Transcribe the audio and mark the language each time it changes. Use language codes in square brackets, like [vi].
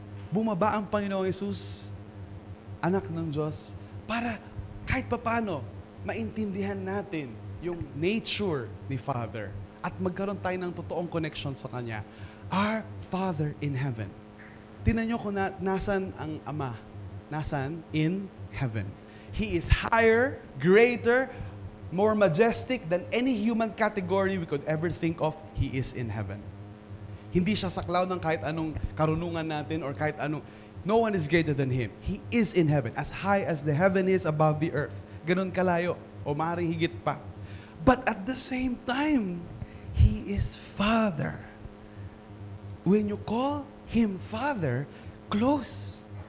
[tl] Bumaba ang Panginoong Yesus, anak ng Diyos, para kahit papano maintindihan natin yung nature ni Father at magkaroon tayo ng totoong connection sa Kanya. [en] Our Father in heaven. [tl] Tingnan nyo kung nasan ang Ama. Nasan? [en] In heaven. He is higher, greater, more majestic than any human category we could ever think of. He is in heaven. [tl] Hindi siya saklaw ng kahit anong karunungan natin or kahit anong. [en] No one is greater than Him. He is in heaven. As high as the heaven is above the earth. [tl] Ganon kalayo. O maaaring higit pa. [en] But at the same time, He is Father. When you call Him Father, close.